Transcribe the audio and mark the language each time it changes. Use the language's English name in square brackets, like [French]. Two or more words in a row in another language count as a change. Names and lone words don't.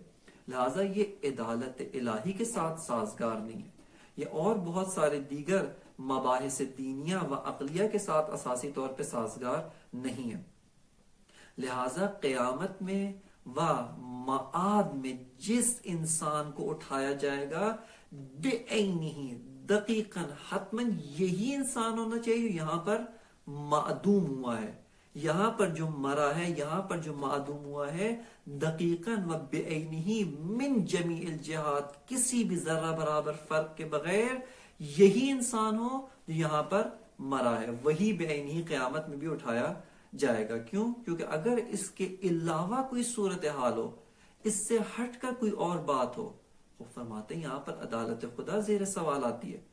[Urdu] لہذا یہ عدالت الہی کے ساتھ سازگار نہیں ہے. یہ اور بہت سارے دیگر مباحث دینیہ و عقلیہ کے ساتھ اساسی طور پہ سازگار نہیں ہے. لہذا قیامت میں و معاد میں جس انسان کو اٹھایا جائے گا بے عینی، دقیقاً، حتماً یہی انسان ہونا چاہیے یہاں پر معدوم ہوا ہے، یہاں پر جو مرا ہے، یہاں پر جو معدوم ہوا ہے، [Arabic] دقیقاً و بے عینی من جمیع الجہات، [Urdu] کسی بھی ذرہ برابر فرق کے بغیر یہی انسان ہو جو یہاں پر مرا ہے، وہی بے عینی قیامت میں بھی اٹھایا جائے گا. کیوں؟ کیونکہ اگر اس کے علاوہ کوئی صورتحال ہو، اس سے ہٹ کر کوئی اور بات ہو، وہ فرماتے ہیں یہاں پر عدالت خدا زیر سوال آتی ہے.